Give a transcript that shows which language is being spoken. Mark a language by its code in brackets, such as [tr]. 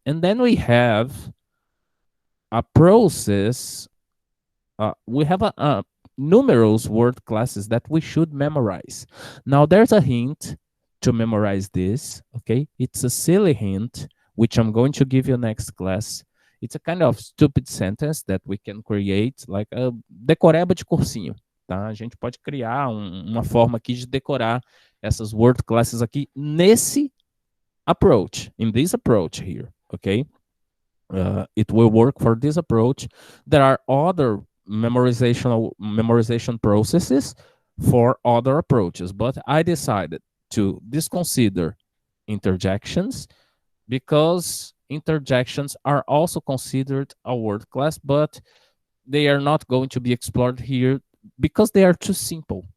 [en] And then we have a process, we have a numerous word classes that we should memorize. Now there's a hint to memorize this, okay? It's a silly hint, which I'm going to give you next class. It's a kind of stupid sentence that we can create, like a [pt] decoreba de cursinho, tá? A gente pode criar uma forma aqui de decorar essas word classes aqui nesse approach, [en] in this approach here, okay? It will work for this approach. There are other memorization processes for other approaches, but I decided to disconsider interjections because interjections are also considered a word class, but they are not going to be explored here because they are too simple.